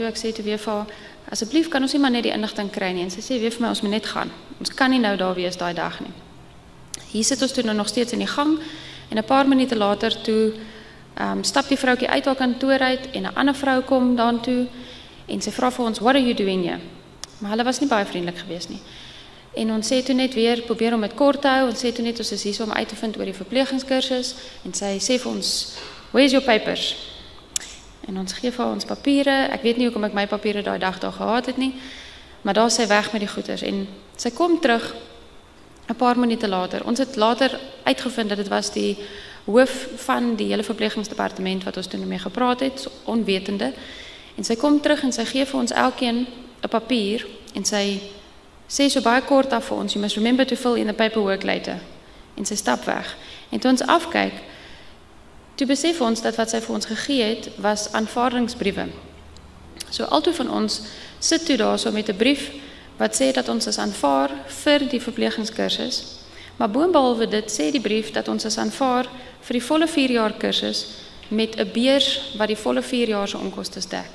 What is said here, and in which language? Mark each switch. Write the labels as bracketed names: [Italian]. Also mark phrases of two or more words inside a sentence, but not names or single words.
[Afrikaans] Ek sê toe weer vir haar, asseblief kan ons nie maar net die inligting kry nie. En sy sê weer vir my, ons moet net gaan. Ons kan nie nou daar wees daai dag nie. Hier sit ons toe nou nog steeds in die gang en 'n paar minute later toe stap die vroutjie uit haar kantoor uit en 'n ander vrou kom daartoe en sy vra vir ons, [English] what are you doing here? [Afrikaans] Maar hulle was nie baie vriendelik geweest nie. En ons sê toe net weer, probeer om dit kort te hou, ons sê toe net ons is hier om uit te vind oor die verpleegingskursus en sy sê vir ons, [English] where's your papers? [Afrikaans] En ons gee vir ons papiere, ek weet nie hoekom ek my papiere daai dag daar gehad het nie, maar daar sy weg met die goeders en sy kom terug 'n paar minute later. Ons het later uitgevind dat dit was die hoof van die hele verpleegingsdepartement wat ons toe mee gepraat het, so onwetende. En sy kom terug en sy gee vir ons elkeen 'n papier en sy sê so baie kort af vir ons, [English] you must remember to fill in the paperwork later. [Afrikaans] En sy stap weg. En toe ons afkyk, toe besef ons dat wat sy vir ons gegee het, was aanvaardingsbriewe. So altoe van ons sit toe daar so met 'n brief wat sê dat ons is aanvaar vir die verpleegingskursus, maar boonbehalwe dit sê die brief dat ons is aanvaar vir die volle 4 jaar kursus met 'n beurs wat die volle 4 jaar se onkoste dek.